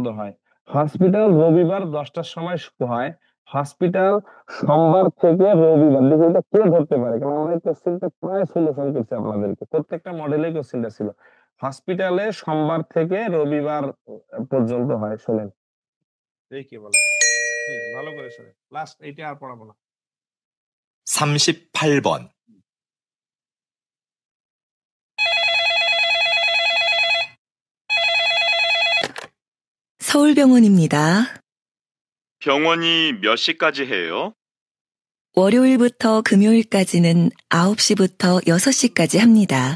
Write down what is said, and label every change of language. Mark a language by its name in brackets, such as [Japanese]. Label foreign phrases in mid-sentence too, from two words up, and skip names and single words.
[Bangla] হয় হসপিটাল রবিবার 10টার সময় শুরু হয় হসপিটাল সোমবার থেকে রবিবার দেখি এটা কে ধরতে পারে কারণ আমরা এই কোশ্চেনটা প্রায় সলিউশন করছি আপনাদেরকে প্রত্যেকটা মডেলে কোশ্চেনটা ছিল হসপিটালে সোমবার থেকে রবিবার পর্যন্ত হয় শোনেন এই কি বলে ভালো করে শোনেন লাস্ট এইটা আর পড়াবো না [Korean] 38번, 서울병원입니다. 병원이 몇 시까지 해요? 월요일부터 금요일까지는 9시부터 6시까지 합니다.